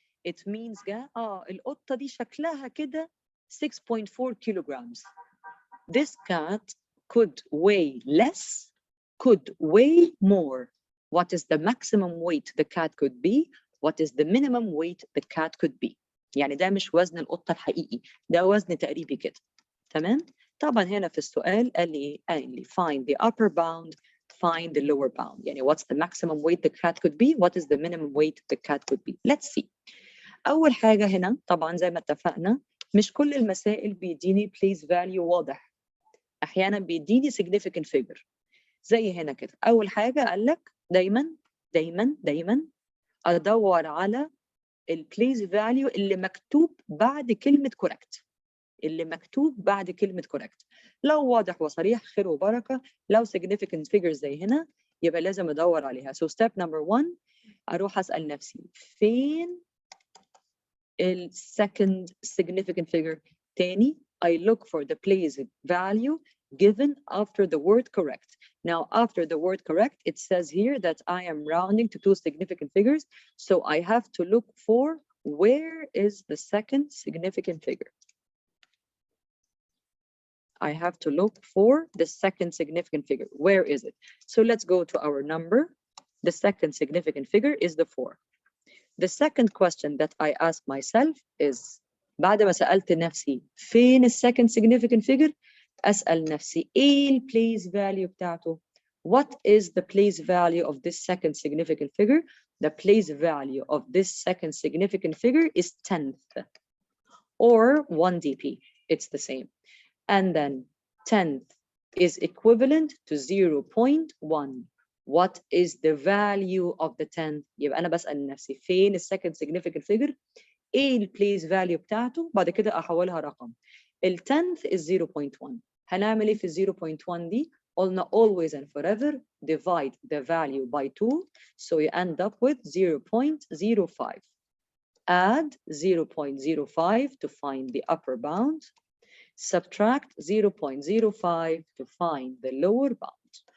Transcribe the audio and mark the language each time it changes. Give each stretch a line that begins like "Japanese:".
English: It means
Arabic: القطه دي شكلها كده 6.4 kilograms.
English: This cat could weigh less, could weigh more. What is the maximum weight the cat could be? What is the minimum weight the cat could be?
Arabic: يعني ده مش وزن القطة الحقيقي، ده وزن تقريبي كده. تمام؟ طبعا هنا في السؤال قال لي
English: find the upper bound, find the lower bound. يعني what's the maximum weight the cat could be? What is the minimum weight the cat could be? Let's see.
Arabic: أول حاجة هنا طبعا زي ما اتفقنا مش كل المسائل بيديني place value واضح. أحيانا بيديني significant figure. زي هنا كده. أول حاجة قال لك دايما دايما دايما أدور على ال place value اللي مكتوب بعد كلمة correct. اللي مكتوب بعد كلمة correct. لو واضح وصريح خير وبركة. لو significant figure زي هنا يبقى لازم أدور عليها.
English: So step number 1
Arabic: أروح أسأل نفسي فين ال second significant figure.
English: تاني I look for the place value given after the word correct. Now, after the word correct, it says here that I am rounding to two significant figures. So I have to look for where is the second significant figure? I have to look for the second significant figure. Where is it? So let's go to our number. The second significant figure is the 4. The second question that I ask myself is
Arabic: بعد ما سألت نفسي فين ال second significant figure؟ أسأل نفسي إيه ال place value بتاعته؟
English: What is the place value of this second significant figure? The place value of this second significant figure is 10th or 1 dp. It's the same. And then 10th is equivalent to 0.1. What is the value of the 10th؟
Arabic: يبقى أنا بسأل نفسي فين ال second significant figure؟ إيه ال place value بتاعته؟ بعد كده أحولها رقم.
English: ال 10th is 0.1.
Arabic: هنعمل إيه في 0.1 دي؟ قلنا
English: always and forever divide the value by 2, so you end up with 0.05. Add 0.05 to find the upper bound. Subtract 0.05 to find the lower bound.